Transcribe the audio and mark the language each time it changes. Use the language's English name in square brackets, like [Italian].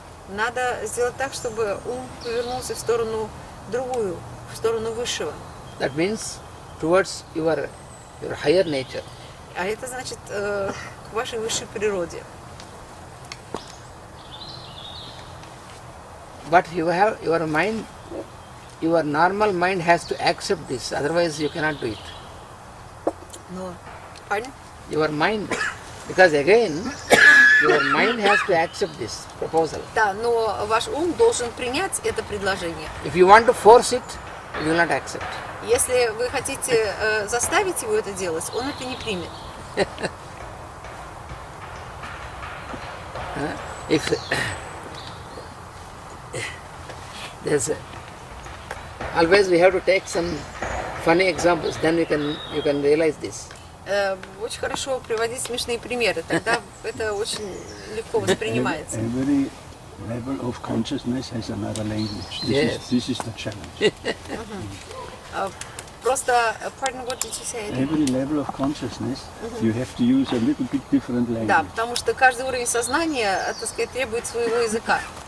[Russian] Надо сделать так, чтобы ум повернулся в сторону другую, в сторону высшего. [English] That means towards your higher nature. [Russian] А это значит к вашей высшей природе. [English] But you have your mind, your normal mind has to accept this, otherwise you cannot do it. [Russian] Но, pardon? [English] Your mind, because again, your mind has to accept this proposal. [Russian] Да, но ваш ум должен принять это предложение. [English] If you want to force it, you will not accept. [Russian] Если вы хотите заставить его это делать, он это не примет. [English] If always we have to take some funny examples, then you can realize this. [Russian] Очень хорошо приводить смешные примеры, тогда это очень легко воспринимается. [English] Every level of consciousness has another language. This is the challenge. [Russian] Просто, [English] pardon, what did you say? Every level of consciousness, you have to use a little bit different language. [Russian] Да, потому что каждый уровень сознания, так сказать, требует своего языка.